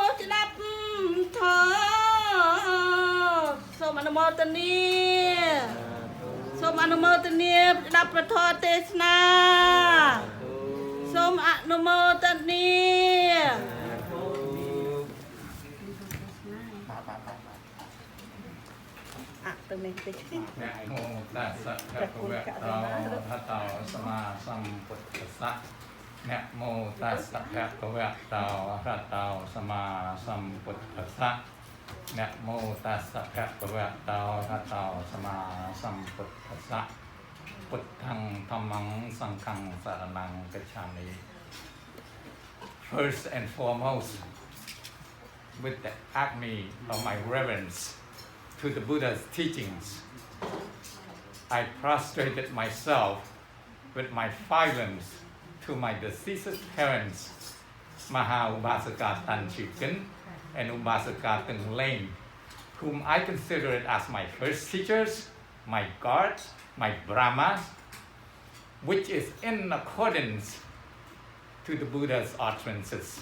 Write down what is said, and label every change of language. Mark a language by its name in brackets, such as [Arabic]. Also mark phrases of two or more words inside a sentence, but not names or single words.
[Khmer] ស្ដាប់ធម៌សូមអនុមោទនាសូមអនុមោទនាស្ដាប់ព្រះធម៌ទេសនាសូមអនុមោទនា [Pali] ตรงนี้ติดนะโมตัสสะภะคะวะโตอะระหะโตสัมมาสัมพุทธัสสะนะโมตัสสะภะคะวะโตอะระหะ โตสัมมาสัมพุทธัสสะนะโมตัสสะภะคะวะโตอะระหะโตสัมมาสัมพุ ทธัสสะพุทธังธัมมังสังฆังสรณังกัจฉา [English] มิ First and foremost, with the acme of my reverence to the Buddha's teachings, I prostrated myself with my filings to my deceased parents, MaHa Upasaka Tan Chicken and Upasaka Teng Liv, whom I considered as my first teachers, my guards, my Brahmas, which is in accordance to the Buddha's utterances.